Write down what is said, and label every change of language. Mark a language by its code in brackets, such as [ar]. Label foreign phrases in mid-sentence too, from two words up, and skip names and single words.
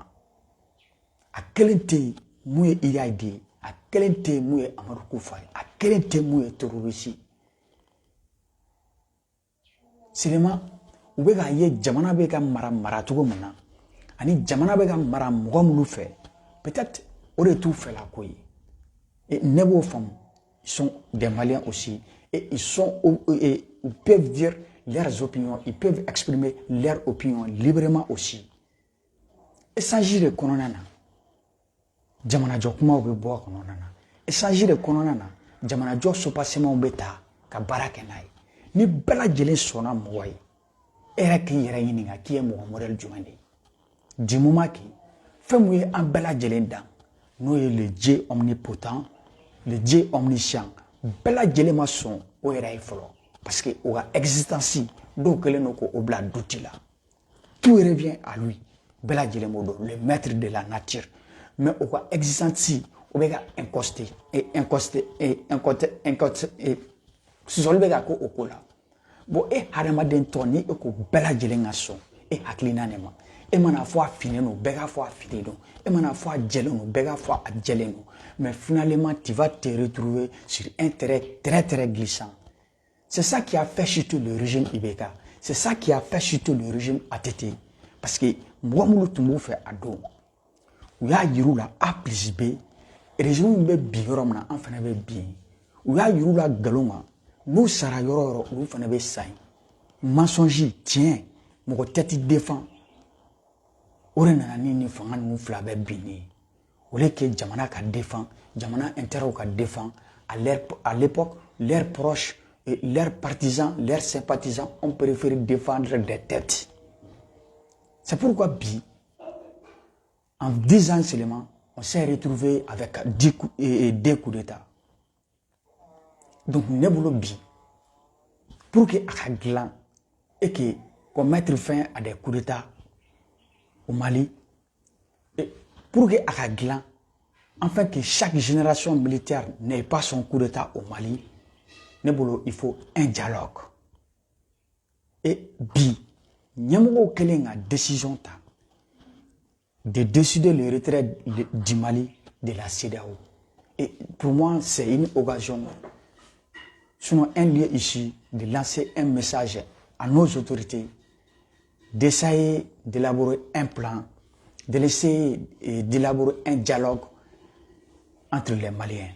[bm] A kelen tɛ mun ye IAD ye, a kelen tɛ mun ye Amadu Kufa ye, a kelen tɛ mun ye terroriste. Seulement u bɛ k'a ye jamana bɛ ka mara cogo min na, ani jamana bɛ ka mara mɔgɔ minnu fɛ, peut-être o de t'u fɛla ko ye. Et ne b'o faamu, [fr] ils sont des Maliens aussi, et ils peuvent dire leurs opinions, ils peuvent exprimer leurs opinions librement aussi. [bm] Échanger de kɔnɔna na, jamanajɔ kumaw bɛ bɔ a kɔnɔna na. Échanger de kɔnɔna na, jamanajɔ sopasemenw bɛ ta ka baara kɛ n'a ye. Ni bɛɛ lajɛlen sɔnna mɔgɔ ye, e yɛrɛ k'i yɛrɛ ɲininka k'i ye mɔgɔ modèle jumɛn de ye. [fr] Du moment que [bm] fɛn mun ye an bɛɛ lajɛlen dan, n'o ye [fr] le Dieu omnipotent, le Dieu omniscient, [bm] bɛɛ lajɛlen ma sɔn o yɛrɛ ye fɔlɔ. [fr] Parce que [bm] o ka existence dɔw kɛlen don k'o bila doute la. [fr] Tout revient à lui. [bm] Bɛɛ lajɛlen b'o dɔn, [fr] le maître de la nature. [bm] Mais o ka existence o bɛ ka sɔsɔli bɛ ka k'o ko la. Bon e hadamaden tɔ ni e ko bɛɛ lajɛlen ka sɔn e hakilina de ma. E mana fɔ a finnen don, bɛɛ ka fɔ a finnen don. E mana fɔ a jɛlen don, bɛɛ ka fɔ a jɛlen don. [fr] Mais finalement, tu vas te retrouver sur un terrain très très glissant. C'est ça qui a fait chuter le régime Ibeka. C'est ça qui a fait chuter le régime ATT. Parce que [bm] mɔgɔ minnu tun b'u fɛ a don, u y'a yir'u la [fr] A plus B, [bm] régime min bɛ bi yɔrɔ min na an fana bɛ bi yen. U y'a yir'u la nkalon kan, n'u sara yɔrɔ o yɔrɔ olu fana bɛ sa yen. Mensonge, tiɲɛ, mɔgɔ tɛ t'i défend. O de nana ni nin fanga ninnu fila bɛ bin ne ye. [fr] Au lieu que [bm] jamana ka défend, jamana intérêt ka défend, [fr] à l'époque, leurs proches, leurs partisans, leurs sympathisants ont préféré défendre des têtes. C'est pourquoi bi, en 10 ans seulement, on s'est retrouvé avec 2 coups d'État. [bm] Donc, ne bolo bi, [fr] pour que a glan et que qu'on mette fin à des coups d'État au Mali, et pour que a glan, afin que chaque génération militaire n'ait pas son coup d'État au Mali, [bm] ne bolo, [fr] il faut un dialogue. Et [bm] bi, Nyamoko kelen a [fr] décision ta de décider le retrait du Mali de la CEDEAO. Et pour moi, c'est une occasion Sinon, un lieu ici de lancer un message à nos autorités, d'essayer d'élaborer un plan, de laisser d'élaborer un dialogue entre les Maliens.